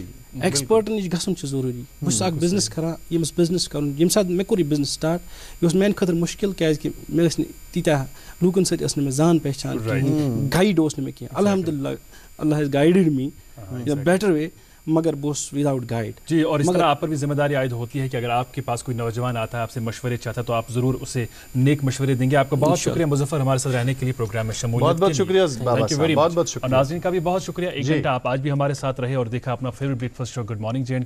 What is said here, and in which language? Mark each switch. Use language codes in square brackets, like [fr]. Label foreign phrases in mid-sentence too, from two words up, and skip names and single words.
[ks] ایٚکٕسپٲرٹَن نِش گژھُن چھُ ضروٗری بہٕ چھُس اَکھ بِزنِس کَران ییٚمِس بِزنِس کَرُن ییٚمہِ ساتہٕ مےٚ کوٚر یہِ بِزنِس سٹاٹ یہِ اوس میٛانہِ خٲطرٕ مُشکِل کیٛازِکہِ مےٚ ٲسۍ نہٕ تیٖتیٛاہ لوٗکَن سۭتۍ ٲس نہٕ مےٚ زان پہچان کِہیٖنۍ گایِڈ اوس نہٕ مےٚ کینٛہہ الحمدُاللہ [en] Allah has guided me in a better way [ks] مگر بہٕ اوسُس [en] without guide. [ur] جی اور اس طرح آپ پر بھی ذمہ داری عائد ہوتی ہے کہ اگر آپ کے پاس کوئی نوجوان آتا ہے آپ سے مشورے چاہتا ہے تو آپ ضرور اسے نیک مشورے دیں گے. آپ کا بہت شکریہ مظفر ہمارے ساتھ رہنے کے لیے پروگرام میں شمولیت. بہت بہت شکریہ بابا صاحب, بہت بہت شکریہ. اور ناظرین کا بھی بہت شکریہ, ایک گھنٹہ آپ آج بھی ہمارے ساتھ رہے اور دیکھا اپنا [en] favourite breakfast show [ur] گڈ مارننگ JNK.